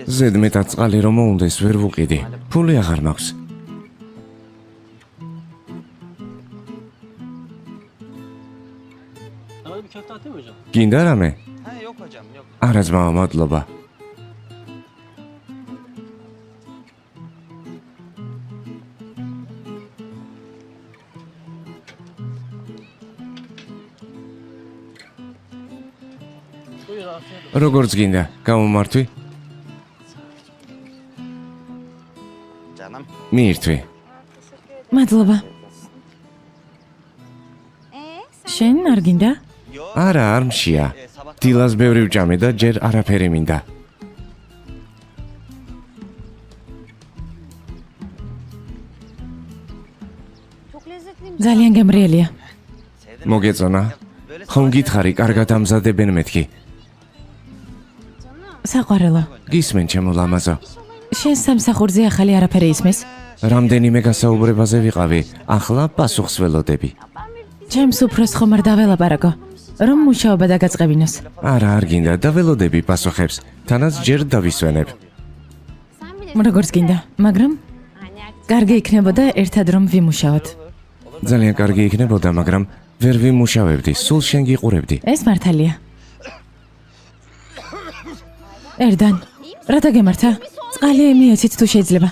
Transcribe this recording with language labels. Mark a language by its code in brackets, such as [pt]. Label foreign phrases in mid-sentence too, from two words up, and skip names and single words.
[ka] ზედმეტად წყალი რომ მოუნდეს, ვერ ვუყიდი. ფული აღარ მაქვს. გინდა რამე? [tr] Ha yok hocam yok. [ka] არა ძმაო, მადლობა. როგორც გინდა, გამომართვი? [tr] Canım. [ka] მიირთვი. მადლობა. შენ არ გინდა? [tr] Yok. [ka] არა, არ მშია. [tr] Sabah [ka] დილას ბევრი ვჭამე და ჯერ არაფერი მინდა. [tr] Çok lezzetliymiş. [ka] ძალიან გემრიელია. [tr] sevdim. [ka] მოგეწონა? [tr] Böyle [ka] ხომ გითხარი, კარგად ამზადებენ მეთქი? საყვარელო. გისმენ ჩემო ლამაზო. შენ სამსახურზე ახალი არაფერი ისმის? რამდენიმე გასაუბრებაზე ვიყავი, ახლა პასუხს ველოდები. ჩემს უფროს ხომ არ დაველაპარაკო. რომ მუშაობა დაგაწყებინოს. არა, არ გინდა და ველოდები პასუხებს. თანაც ჯერ დავისვენებ. [tr] Sen bilirsin. [ka] როგორც გინდა, მაგრამ [tr] Anne artık. [ka] კარგი იქნებოდა ერთად რომ ვიმუშაოთ. ძალიან კარგი იქნებოდა, მაგრამ ვერ ვიმუშავებდი, სულ შენ გიყურებდი. ეს მართალია. ერდან, რა დაგემართა? წყალი მიეცით თუ შეიძლება.